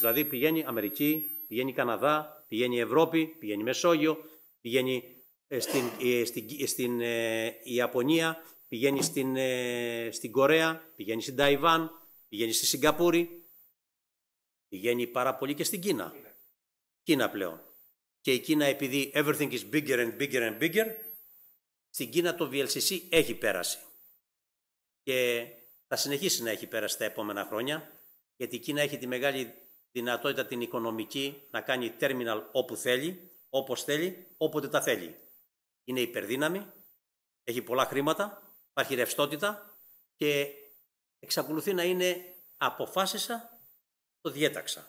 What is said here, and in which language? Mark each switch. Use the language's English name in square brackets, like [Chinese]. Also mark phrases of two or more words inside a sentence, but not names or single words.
[Greek] Δηλαδή πηγαίνει Αμερική, πηγαίνει Καναδά, πηγαίνει Ευρώπη, πηγαίνει Μεσόγειο, πηγαίνει στην Ιαπωνία, πηγαίνει στην Κορέα, πηγαίνει στην Ταϊβάν, πηγαίνει στη Σιγκαπούρη, πηγαίνει πάρα πολύ και στην Κίνα. Κίνα πλέον. Και η Κίνα επειδή [English] everything is bigger and bigger and bigger, [Greek] στην Κίνα το VLCC έχει πέρασει. Και θα συνεχίσει να έχει πέρασει τα επόμενα χρόνια, γιατί η Κίνα έχει τη μεγάλη δυνατότητα την οικονομική να κάνει terminal όπου θέλει, όπως θέλει, όποτε τα θέλει. Είναι υπερδύναμη, έχει πολλά χρήματα, υπάρχει ρευστότητα και εξακολουθεί να είναι αποφάσισα, το διέταξα.